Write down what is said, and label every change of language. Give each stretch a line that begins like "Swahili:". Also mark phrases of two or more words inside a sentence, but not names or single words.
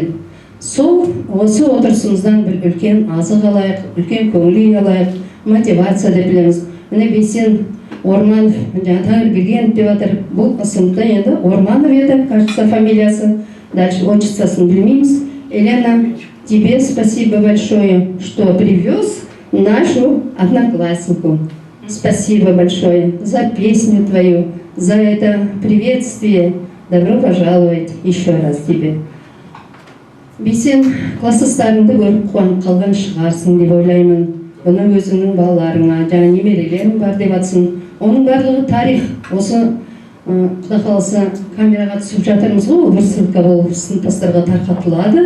Kazakh: Сол осы отырысымыздан бір үлкен азық алайық, үлкен көңіл алайық, мотивация деп білеміз. Міне Бейсен Орманов, Таңыр Бергенов деп жатыр. Бұл сыныпта енді Орманов еді, кажется, фамилиясы. Дальше отчествосын білмейміз.
Russian: Елена, тебе спасибо большое, что привез нашу однокласснику. Спасибо большое за песню твою, за это приветствие. Добро пожаловать еще раз тебе.
Kazakh: Бейсен, класстастарыңды көріп қуанып қалған шығарсың деп ойлаймын. Бұны өзіңнің балаларыңа, жаңа немерелерің бар деп атсын. Оның барлығы тарих. Осы Құда қаласа камераға түсіп жатырмыз ғой, бір ссылка болып сыныптастарға тарқатылады.